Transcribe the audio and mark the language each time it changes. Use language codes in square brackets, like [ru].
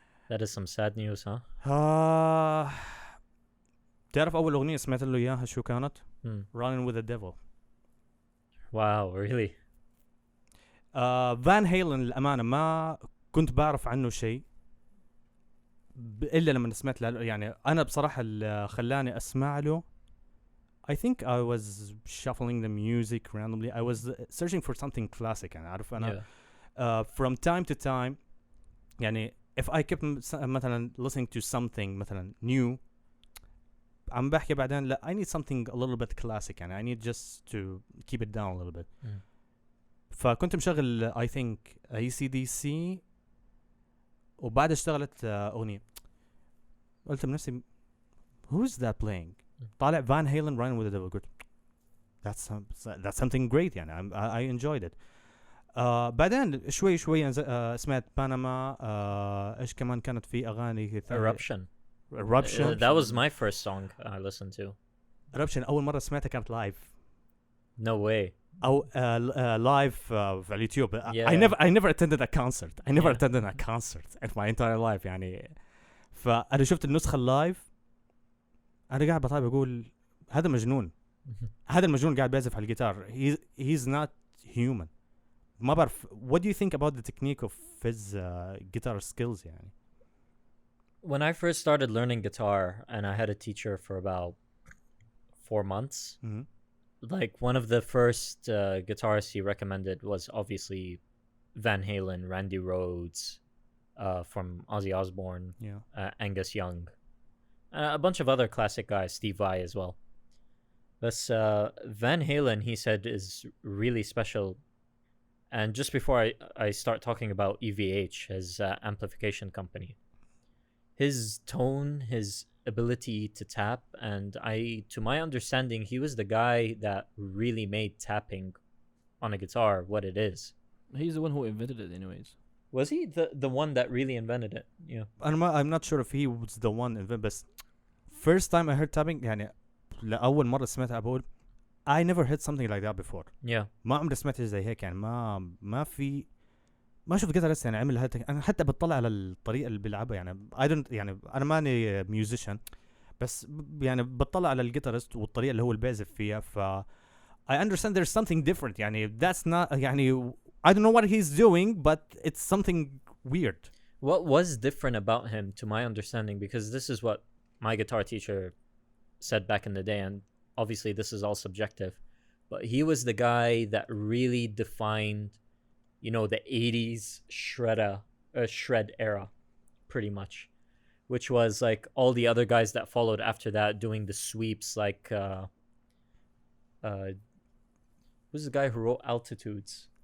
[en] That is some sad news, huh? [ar] تعرف أول أغنية سمعت له إياها شو كانت؟ Running with the Devil. [en] Wow, really? [ar] فان هيلن الأمانة ما كنت بعرف عنه شيء إلا لما سمعت له. يعني أنا بصراحة اللي خلاني أسمع له [en] I think I was shuffling the music randomly. I was searching for something classic. [ar] يعني عارف أنا [en] from time to time يعني if I kept مثلا listening to something مثلا new [ar] عم بحكي بعدين لا [en] I need something a little bit classic يعني I need just to keep it down a little bit. [ar] فكنت مشغل [en] I think [ar] AC/DC وبعد اشتغلت أغنية قلت بنفسي [en] who's that playing؟ [ar] طالع Van Halen Running with the Devil. قلت [en] that's something great يعني I enjoyed it. [ar] بعدين شوي سمعت باناما. ايش كمان كانت في أغاني [en] Eruption. That was my first song I listened to. [ar] Eruption أول مرة سمعتها كانت لايف. [en] No way. [ar] أو لايف في اليوتيوب. [en] I never attended a concert. I never attended a concert in my entire life يعني. [ar] فأنا شفت النسخة اللايف أنا قاعد بطالب أقول هذا مجنون. هذا المجنون قاعد بيعزف على الجيتار. [en] He's not human. [ar] ما بعرف [en] what do you think about the technique of his guitar skills يعني. When I first started learning guitar and I had a teacher for about 4 months, like one of the first guitarists he recommended was obviously Van Halen, Randy Rhoads, from Ozzy Osbourne, Angus Young, a bunch of other classic guys, Steve Vai as well. But Van Halen, he said, is really special. And just before I start talking about EVH, his amplification company, his tone, his ability to tap, and to my understanding, he was the guy that really made tapping on a guitar what it is. He's the one who invented it anyways. Was he the one that really invented it? Yeah. I'm not sure if he was the one but first time I heard tapping [ar] يعني لأول مرة سمعتها بقول [en] I never heard something like that before. Yeah. [ar] ما عمري سمعت زي هيك يعني ما شفت جيتارست يعني عمل هذا. انا حتى بطلع على الطريقه اللي بيلعبها يعني [en] I don't [ar] يعني انا ماني musician بس يعني بطلع على الجيتارست والطريقه اللي هو البيعزف فيها ف [en] I understand there's something different [ar] يعني [en] that's not [ar] يعني [en] I don't know what he's doing but it's something weird. What was different about him to my understanding, because this is what my guitar teacher said back in the day, and obviously this is all subjective, but he was the guy that really defined, you know, the 80s shred era pretty much, which was like all the other guys that followed after that doing the sweeps, like who's the guy who wrote Altitudes?